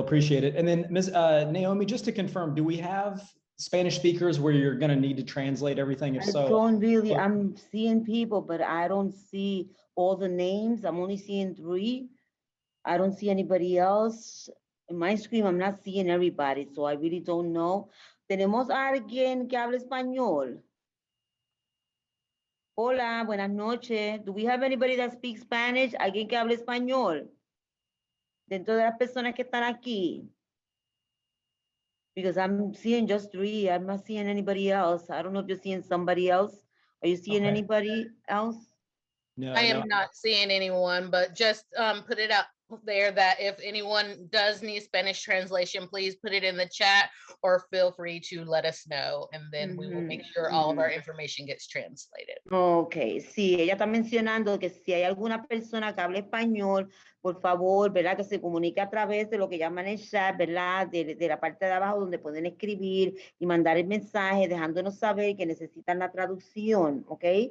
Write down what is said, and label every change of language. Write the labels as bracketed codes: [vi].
[en] Appreciate it. And then Ms. Naomi, just to confirm, do we have Spanish speakers where you're going to need to translate everything? If so, don't really. I'm seeing people, but I don't see all the names. I'm only seeing 3. I don't see anybody else. In my screen, I'm not seeing everybody, so I really don't know. [es] ¿Tenemos a alguien que habla español? Hola, buenas noches. [en] Do we have anybody that speaks Spanish? [es] ¿Alguien que hable español? Dentro de las personas que están aquí. [en] Because I'm seeing just 3. I'm not seeing anybody else. I don't know if you're seeing somebody else. Are you seeing anybody else? No, I am not seeing anyone, but just put it out there that if anyone does need Spanish translation, please put it in the chat or feel free to let us know, and then we will make sure all of our information gets translated. [es] Okay, sí, ella está mencionando que si hay alguna persona que hable español, por favor, ¿verdad? Que se comunique a través de lo que llaman el chat, ¿verdad? De la parte de abajo donde pueden escribir y mandar el mensaje dejándonos saber que necesitan la traducción, ¿ok?